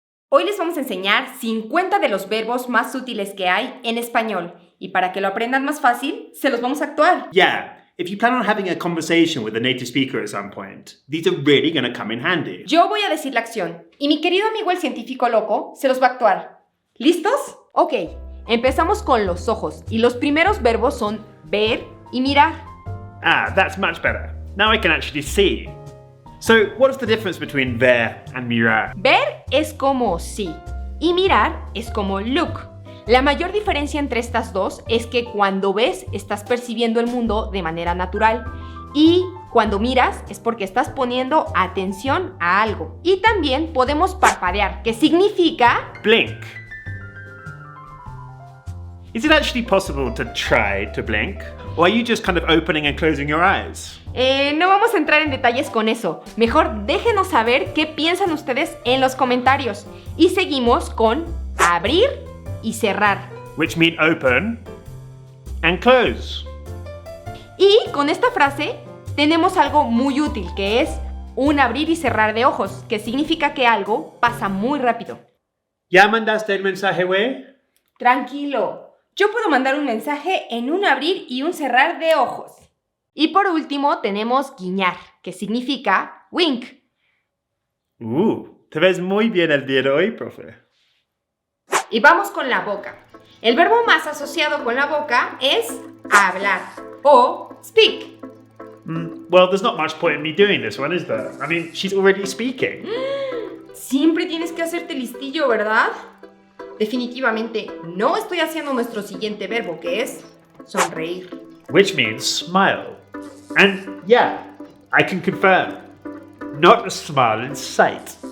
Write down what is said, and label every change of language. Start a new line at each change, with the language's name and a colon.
Spanish: Hoy les vamos a enseñar 50 de los verbos más útiles que hay en español. Y para que lo aprendan más fácil, se los vamos a actuar.
English: Yeah, if you plan on having a conversation with a native speaker at some point, these are really going to come in handy.
Spanish: Yo voy a decir la acción y mi querido amigo el científico loco se los va a actuar. ¿Listos? Ok, empezamos con los ojos y los primeros verbos son ver y mirar.
English: Ah, that's much better. Now I can actually see. So, what's the difference between ver and mirar?
Spanish: Ver es como sí y mirar es como look. La mayor diferencia entre estas dos es que cuando ves estás percibiendo el mundo de manera natural y cuando miras es porque estás poniendo atención a algo. Y también podemos parpadear, que significa
English: Blink. Is it actually possible to try to blink? Or are you just kind of opening and closing your eyes?
Spanish: No vamos a entrar en detalles con eso. Mejor déjenos saber qué piensan ustedes en los comentarios. Y seguimos con abrir y cerrar.
English: Which mean open and close.
Spanish: Y con esta frase tenemos algo muy útil, que es un abrir y cerrar de ojos, que significa que algo pasa muy rápido. ¿Ya mandaste el mensaje, güey? Tranquilo, yo puedo mandar un mensaje en un abrir y un cerrar de ojos. Y por último tenemos guiñar, que significa wink. Te ves muy bien el día de hoy, profe. Y vamos con la boca. El verbo más asociado con la boca es hablar o speak.
English: Well, there's not much point in me doing this one, is there? I mean, she's already speaking.
Spanish: Siempre tienes que hacerte listillo, ¿verdad? Definitivamente no estoy haciendo nuestro siguiente verbo, que es sonreír.
English: Which means smile. And yeah, I can confirm. Not a smile in sight.